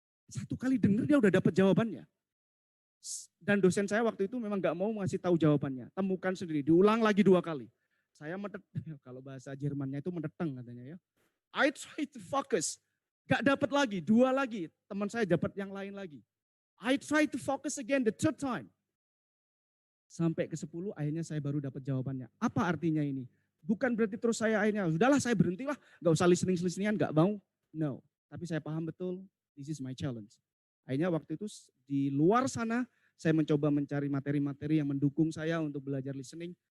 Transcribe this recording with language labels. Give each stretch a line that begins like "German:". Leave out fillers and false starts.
Indonesian: Satu kali dengar dia udah dapat jawabannya. Dan dosen saya waktu itu memang gak mau ngasih tahu jawabannya. Temukan sendiri, diulang lagi 2 kali. Saya kalau bahasa Jermannya itu mendeteng katanya ya.
English: I try to focus.
Indonesian: Gak dapat lagi, 2 lagi. Teman saya dapat yang lain lagi.
English: I try to focus again the 3rd time.
Indonesian: Sampai ke 10 akhirnya saya baru dapat jawabannya. Apa artinya ini? Bukan berarti terus saya akhirnya, sudahlah saya berhentilah. Gak usah listening-listeningan, gak mau.
English: No,
Indonesian: tapi saya paham betul.
English: This is my challenge.
Indonesian: Akhirnya waktu itu di luar sana saya mencoba mencari materi-materi yang mendukung saya untuk belajar listening.